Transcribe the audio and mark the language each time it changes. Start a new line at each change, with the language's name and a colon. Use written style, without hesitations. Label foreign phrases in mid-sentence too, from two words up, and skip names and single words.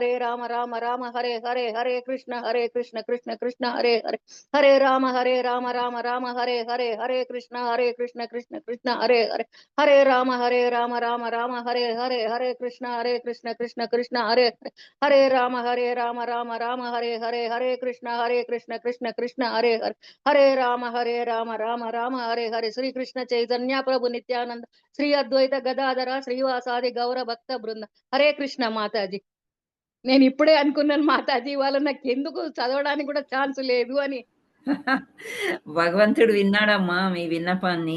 Sanskrit: రామ హరే హరే, హరే కృష్ణ కృష్ణ కృష్ణ హరే హరే, హరే రామ రామ హరే హరే, హరే కృష్ణ కృష్ణ కృష్ణ హరే హరే, హరే రామ రామ హరే హరే, హరే కృష్ణ కృష్ణ కృష్ణ హరే హరే, హరే రామ రామ హరే హరే, హరే కృష్ణ కృష్ణ కృష్ణ హరే హరే, హరే రామ రామ హరే హరే, శ్రీకృష్ణ చైతన్య ప్రభు నిత్యానంద శ్రీ అద్వైత గదాధర శ్రీవాసాది గౌర భక్త బృంద, హరే కృష్ణ మాతాజీ.
Telugu: నేను ఇప్పుడే అనుకున్నాను మాతాజీ, వాళ్ళ నాకు ఎందుకు చదవడానికి కూడా ఛాన్స్ లేదు అని. భగవంతుడు విన్నాడమ్మా మీ విన్నపాన్ని.